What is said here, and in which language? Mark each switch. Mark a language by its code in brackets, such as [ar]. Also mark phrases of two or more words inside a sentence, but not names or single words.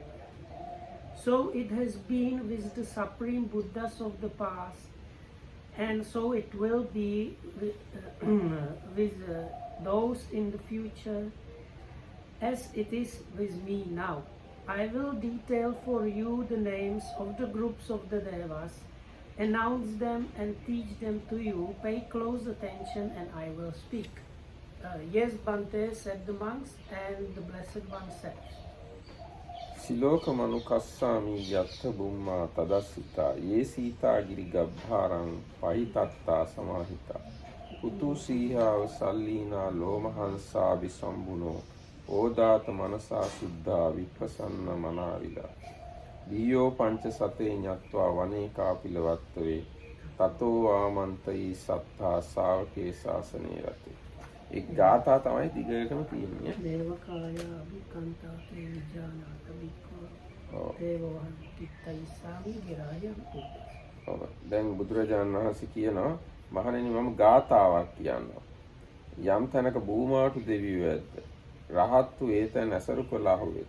[en] So it has been with the supreme Buddhas of the past, and so it will be with those in the future, as it is with me now. I will detail for you the names of the groups of the Devas, announce them and teach them to you. Pay close attention and I will speak. Yes, Bante, said the monks, and the Blessed One said, [pi] සිලෝක මනුකස්සාමි යත්ථ බුම්මා තදස්සිතා ඒ සීතා ගිරි ගබ්භාරං පහිතත්තා සමාහිතා උතු සීහාව සල්ලීනා ලෝමහංසා විසම්බුනෝ ඕදාත මනසා සුද්ධා විප්පසන්න මනාවිලා දීයෝ පංච සතේ ඤත්වා වනේ කාපිලවත්තවේ තතෝ ආමන්තයි සත්තා ශාවකේ ශාසනේ රතේ. [si] එක ගාථා තමයි දිගටම තියෙන්නේ. [pi] දේවකාය අභිකන්තා තේ විජානාත වික්ඛෝ දේවවහං තිත්තයිසාමි ගිරායම්. [si] ඔව්. දැන් බුදුරජාණන් වහන්සේ කියනවා මහණෙනි මම ගාථාවක් කියනවා. යම් තැනක භූමාටු දෙවියෝ ඇද්ද. රහත්තු ඒතැන් ඇසුරු කළාහුවේ.